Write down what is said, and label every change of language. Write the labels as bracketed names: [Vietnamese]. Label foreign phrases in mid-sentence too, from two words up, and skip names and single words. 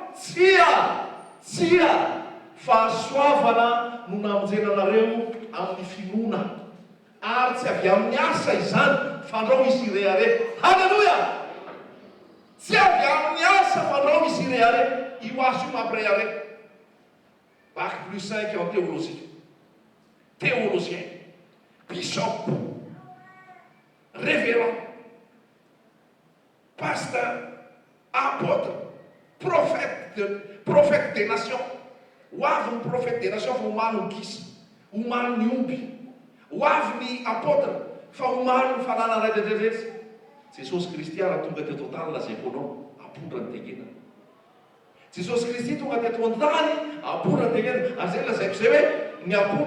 [Malagasy] Tsia! Fahasoavana no namonjenanareo amin'ny finoana, ary tsy avy amin'ny asa izany, fa andrao izy ireare. Halleloja! tsy avy amin'ny asa fanao izy ireare io asa io mampireare [French] bac plus 5 en théologie théologien bishop révérend pasteur apôtre prophète des nations [Malagasy] ho avy ny [French] prophète des nations [Malagasy] fa homany ny kisa homany ny omby ho avy ny apôtre fa homany ny fanana rehetrarehetra Jesosy Kristy raha tonga teto an-tany lazaiko anao apondra ny tegena Jesosy Kristy tonga teto an-tany apondra ny tegena ary zay lazaiko zay hoe ny apondra